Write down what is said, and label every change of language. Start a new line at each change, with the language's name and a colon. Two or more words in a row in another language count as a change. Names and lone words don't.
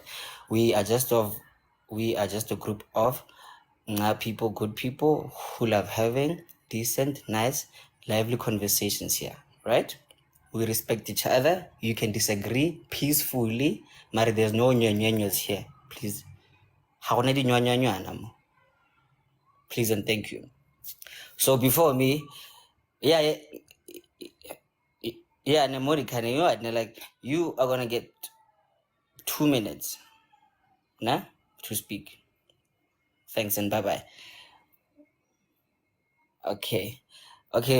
English: We are just a group of people, good people who love having decent, nice, lively conversations here, right? We respect each other. You can disagree peacefully, but there's no nyanyanyas here. Please.
Tswana: Ha gona dinyanyanyana mo.
English: Please and thank you. So before me, yeah, yeah, Nemorika, you know what? Like you are gonna get 2 minutes, nah, to speak. Thanks and bye bye. Okay, okay.